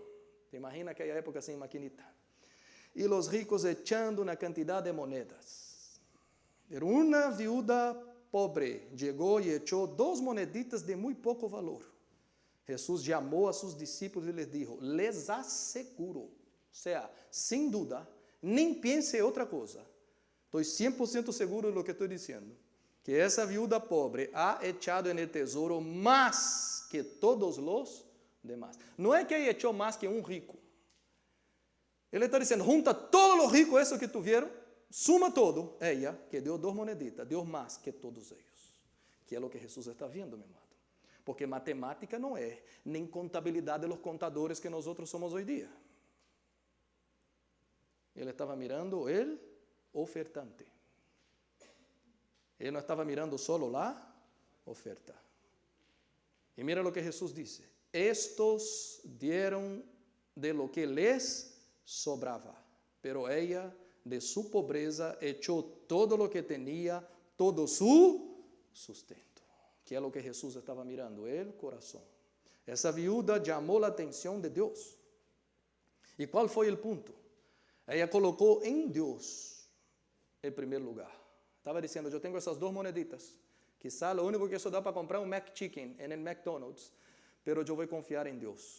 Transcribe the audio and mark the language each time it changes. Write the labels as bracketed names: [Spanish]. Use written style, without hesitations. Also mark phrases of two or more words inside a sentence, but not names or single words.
[Spanish] ¿Te imaginas aquella época sin maquinita? Y los ricos echando una cantidad de monedas. Pero una viuda pobre llegó y echó 2 moneditas de muy poco valor. Jesús llamó a sus discípulos y les dijo, les aseguro, sea, [Portuguese] sem dúvida, nem pense outra coisa. Estou 100% seguro do que estou dizendo. Que essa viúva pobre [Spanish] ha echado en el tesoro más que todos los demás. [Portuguese] Não é que ela echou mais que um rico. Ele está dizendo, junta todos os ricos, isso que tuvieron, suma todo. Ella, que deu 2 moneditas, deu mais que todos eles. Que é o que Jesus está vendo, meu amado. Porque matemática não é, nem contabilidade [Spanish] de los contadores [Portuguese] que nós outros somos hoje dia. Ele estava mirando o ofertante. Ele não estava mirando solo a oferta. E mira o que Jesus disse. [Spanish] Estos dieron de lo que les sobrava, pero ella de su pobreza echó todo lo que tenía, todo su sustento. [Portuguese] Que é o que Jesus estava mirando, o coração. Essa viúva chamou a atenção de Deus. E qual foi o ponto? Ela colocou em Deus em primeiro lugar. Estava dizendo, eu tenho essas 2 moneditas, quizá o único que isso dá para comprar um McChicken no McDonald's, pero eu vou confiar em Deus.